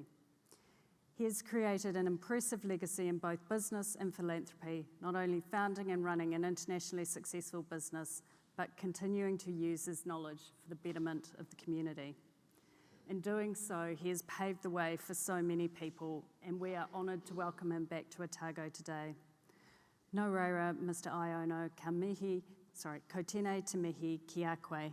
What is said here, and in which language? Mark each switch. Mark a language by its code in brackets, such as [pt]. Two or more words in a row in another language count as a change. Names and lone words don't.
[en] He has created an impressive legacy in both business and philanthropy, not only founding and running an internationally successful business, but continuing to use his knowledge for the betterment of the community. In doing so, he has paved the way for so many people, and we are honoured to welcome him back to Otago today. [mi] Nō reira, Mr. Iono, ko tēnei te mihi ki a koe.